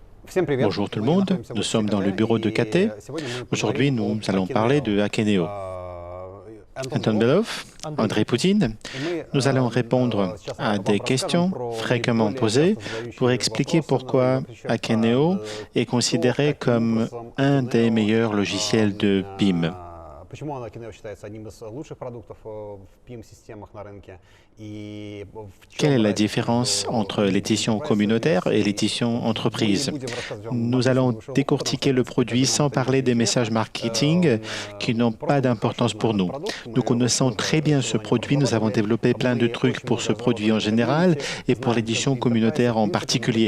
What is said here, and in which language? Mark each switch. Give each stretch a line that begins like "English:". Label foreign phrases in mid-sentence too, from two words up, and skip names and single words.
French: Bonjour tout le monde, nous sommes dans le bureau de KT. Aujourd'hui, nous allons parler de Akeneo. Anton Belov, André Poutine, nous allons répondre à des questions fréquemment posées pour expliquer pourquoi Akeneo est considéré comme un des meilleurs logiciels de PIM.
Russian: Почему Akeneo считается одним из лучших продуктов в PIM-системах на рынке?
French: Quelle est la différence entre l'édition communautaire et l'édition entreprise? Nous allons décortiquer le produit sans parler des messages marketing qui n'ont pas d'importance pour nous. Nous connaissons très bien ce produit, nous avons développé plein de trucs pour ce produit en général et pour l'édition communautaire en particulier.